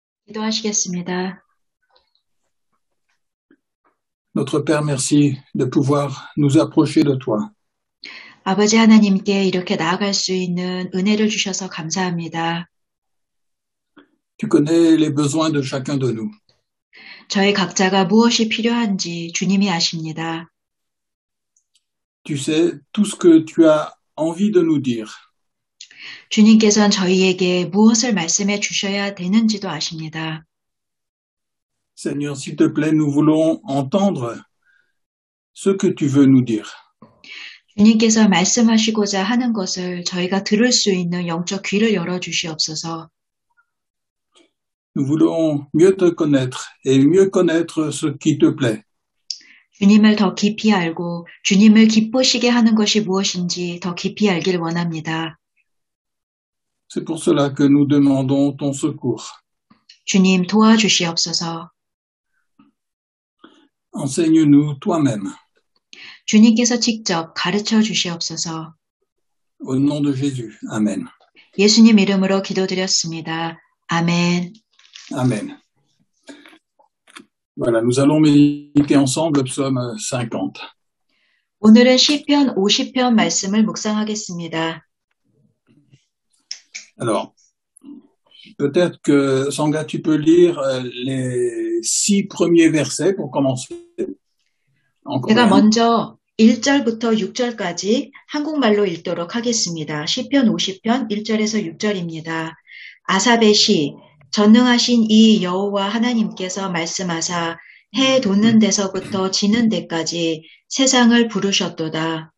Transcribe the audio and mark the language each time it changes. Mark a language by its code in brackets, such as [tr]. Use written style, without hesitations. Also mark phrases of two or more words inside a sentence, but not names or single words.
[ko] 기도하시겠습니다. [fr] Notre Père, merci de pouvoir nous approcher de toi. [ko] 아버지 하나님께 이렇게 나아갈 수 있는 은혜를 주셔서 감사합니다. [fr] Tu connais les besoins de chacun de nous. [ko] 저희 각자가 무엇이 필요한지 주님이 아십니다. [fr] Tu sais tout ce que tu as envie de nous dire. [ko] 주님께서는 저희에게 무엇을 말씀해 주셔야 되는지도 아십니다. [fr] Seigneur, s'il te plaît, nous voulons entendre ce que tu veux nous dire. [ko] 주님께서 말씀하시고자 하는 것을 저희가 들을 수 있는 영적 귀를 열어 주시옵소서. [fr] Nous voulons mieux te connaître et mieux connaître ce qui te plaît. [ko] 주님을 더 깊이 알고 주님을 기쁘시게 하는 것이 무엇인지 더 깊이 알길 원합니다. [fr] C'est pour cela que nous demandons ton secours. [ko] 주님 도와주시옵소서. [fr] Enseigne-nous toi-même. [ko] 주님께서 직접 가르쳐 주시옵소서. [fr] Au nom de Jésus. Amen. [ko] 예수님 이름으로 기도드렸습니다. 아멘. [fr] Amen. Voilà, nous allons méditer ensemble le psaume 50. [ko] 오늘은 시편 50편 말씀을 묵상하겠습니다. [fr] Alors, peut-être que Sangha, tu peux lire les 6 premiers versets pour commencer. [ko] 제가 먼저 1절부터 6절까지 한국말로 읽도록 하겠습니다. 시편 50편 1절에서 6절입니다. 아삽의 시, 전능하신 이 여호와 하나님께서 말씀하사 해 돋는 데서부터 지는 데까지 세상을 부르셨도다.